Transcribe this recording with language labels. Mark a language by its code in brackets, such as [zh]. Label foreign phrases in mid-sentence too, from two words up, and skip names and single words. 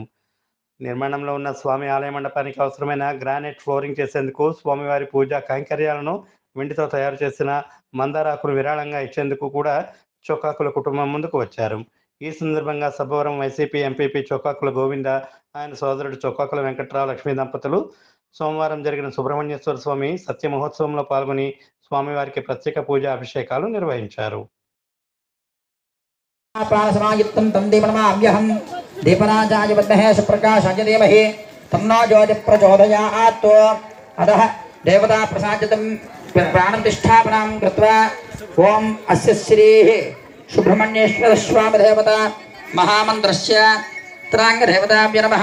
[te] నిర్మాణంలో ఉన్న స్వామి ఆలయ మండపానికి అవసరమైన గ్రానైట్ ఫ్లోరింగ్ చేసేందుకు, స్వామివారి పూజా కైంకర్యాలను వెండితో తయారు చేసిన మందారాకులు విరాళంగా ఇచ్చేందుకు కూడా చొక్కాకుల కుటుంబం ముందుకు వచ్చారు. ఈ సందర్భంగా సబ్బవరం వైసీపీ ఎంపీపీ చొక్కాకుల గోవింద, ఆయన సోదరుడు చొక్కాకుల వెంకట్రావు లక్ష్మీ దంపతులు సోమవారం జరిగిన సుబ్రహ్మణ్యేశ్వర స్వామి సత్య మహోత్సవంలో పాల్గొని స్వామివారికి ప్రత్యేక పూజా అభిషేకాలు నిర్వహించారు. [sa] दीपराजाय विद्महे सुप्रकाशाय धीमहि तन्नो ज्योतिः प्रचोदयात्। अतः देवता प्रसादितं प्राणप्रतिष्ठापनां कृत्वा ओम अस्य श्रीः सुब्रह्मण्येश्वर स्वामी देवता महामन्त्रस्य त्राङ्गदेवताभ्यो नमः।